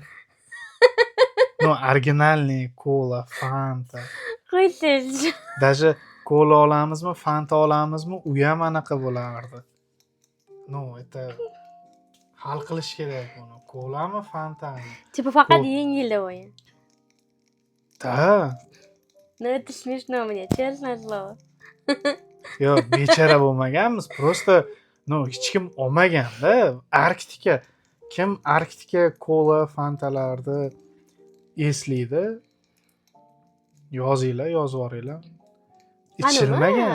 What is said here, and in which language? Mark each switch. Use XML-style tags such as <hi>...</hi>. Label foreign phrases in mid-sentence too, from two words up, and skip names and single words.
<ru>Originalniy kola, Fanta.</ru> <uz>Qo'ysiz. Даже kola olamizmi, Fanta olamizmi, u ham anaqa bo'lardi. Это hal qilish kerak buni. Kolami, Fantami? Типа faqat yengil o'yin. Da.</uz> <ru>Это смешно мне, честное слово.</ru> <uz>Yo'q, bechara bo'lmaganmiz. Просто hech kim olmaganda. Kim Arktika kola, Fantalarni eslaydi? Yozinglar, yozib yuboringlar. Ichilmagan.</uz>